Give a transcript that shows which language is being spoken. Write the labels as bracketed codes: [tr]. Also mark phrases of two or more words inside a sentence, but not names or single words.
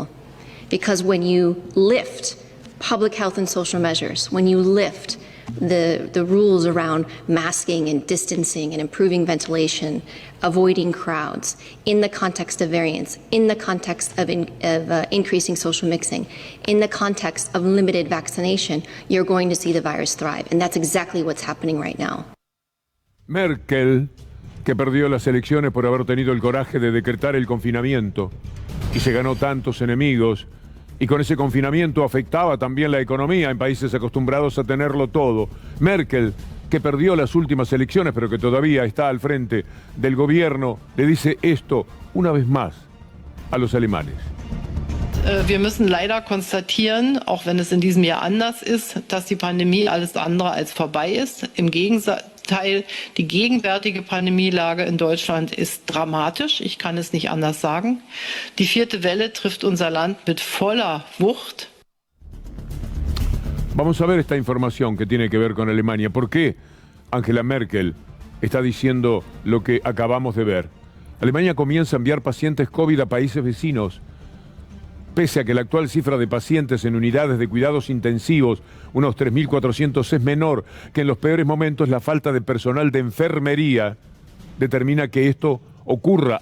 [en] Because when you lift public health and social measures, when you lift the rules around masking and distancing and improving ventilation, avoiding crowds, in the context of variants, in the context of increasing social mixing, in the context of limited vaccination, you're going to see the virus thrive. And that's exactly what's happening right now. [es] Merkel, que perdió las elecciones por haber tenido el coraje de decretar el confinamiento y se ganó tantos enemigos, y con ese confinamiento afectaba también la economía en países acostumbrados a tenerlo todo. Merkel, que perdió las últimas elecciones, pero que todavía está al frente del gobierno, le dice esto una vez más a los alemanes. [de] Wir müssen leider konstatieren, auch wenn es in diesem Jahr anders ist, dass die Pandemie alles andere als vorbei ist. Im Gegenteil, die gegenwärtige Pandemielage in Deutschland ist dramatisch. Ich kann es nicht anders sagen. Die 4. Welle trifft unser Land mit voller Wucht. [es] Vamos a ver esta información que tiene que ver con Alemania. ¿Por qué Angela Merkel está diciendo lo que acabamos de ver? Alemania comienza a enviar pacientes COVID a países vecinos. Pese a que la actual cifra de pacientes en unidades de cuidados intensivos, unos 3.400, es menor que en los peores momentos, la falta de personal de enfermería determina que esto ocurra.